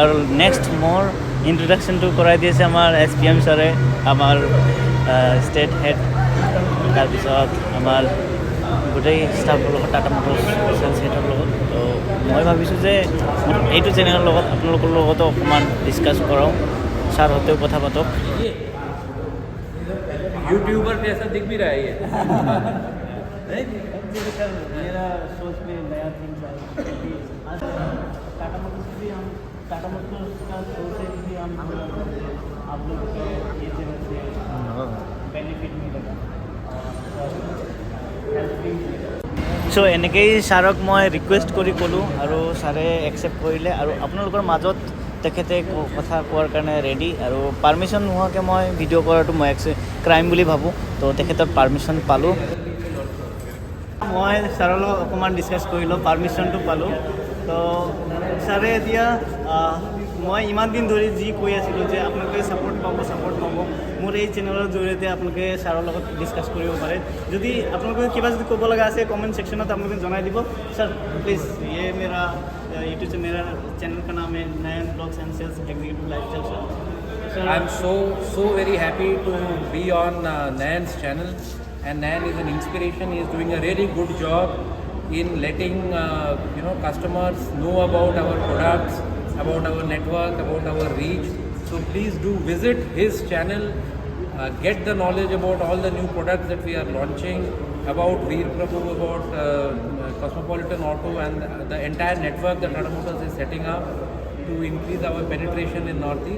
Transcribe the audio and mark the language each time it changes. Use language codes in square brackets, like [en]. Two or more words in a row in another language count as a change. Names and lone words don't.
[as] আৰু নেক্সট মোৰ ইন্ট্ৰডাকশ্যনটো কৰাই দিছে আমাৰ SPM ছাৰে, আমাৰ [en] state head, [as] তাৰপিছত আমাৰ গোটেই ষ্টাফৰ লগত, টাটা মটৰ্ছ [en] sales headর [as] লগত. তো মই ভাবিছোঁ যে এইটো চেনেলৰ লগত আপোনালোকৰ লগতো অকণমান ডিছকাছ কৰাওঁ, ছাৰহঁতেও কথা পাতক. [hi] यूट्यूबर जैसा दिख भी रहा है ये. मेरा सोच में नया थिंग टाटा मोटर्स भी हम टाटा मोटर्स का शो से भी हम आप लोग को ये चैनल से बेनिफिट मिलेगा सो [as] এনেকেই ছাৰক মই ৰিকুৱেষ্ট কৰি ক'লোঁ আৰু ছাৰে একচেপ্ট কৰিলে আৰু আপোনালোকৰ মাজত তেখেতে কথা কোৱাৰ কাৰণে ৰেডি আৰু পাৰ্মিশ্যন নোহোৱাকৈ মই ভিডিঅ' কৰাটো মই ক্ৰাইম বুলি ভাবোঁ তো তেখেতৰ পাৰ্মিশ্যন পালোঁ মই ছাৰৰ লগত অকণমান ডিছকাছ কৰিলোঁ পাৰ্মিশ্যনটো পালোঁ তো ছাৰে এতিয়া মই ইমান দিন ধৰি যি কৈ আছিলোঁ যে আপোনালোকে ছাপোৰ্ট পাব মোৰ এই চেনেলৰ জৰিয়তে আপোনালোকে ছাৰৰ লগত ডিছকাছ কৰিব পাৰে যদি আপোনালোকে কিবা যদি ক'ব লগা আছে [en] comment sectionত [as] আপোনালোকে জনাই দিব [en] sir please [hi] ये मेरा यूट्यूब से मेरा चैनल का नाम है [as] नयन ब्लॉग्स [en] and sales executive lifestyle [as] सर [en] I am so very happy to be on Nayan's channel, and Nayan is an inspiration. He is doing a really good job in letting customers know about our products, about our network, about our reach. So please do visit his channel, get the knowledge about all the new products that we are launching, about Veer Prabhu, about Cosmopolitan Auto and the entire network that Tata Motors is setting up to increase our penetration in Northeast.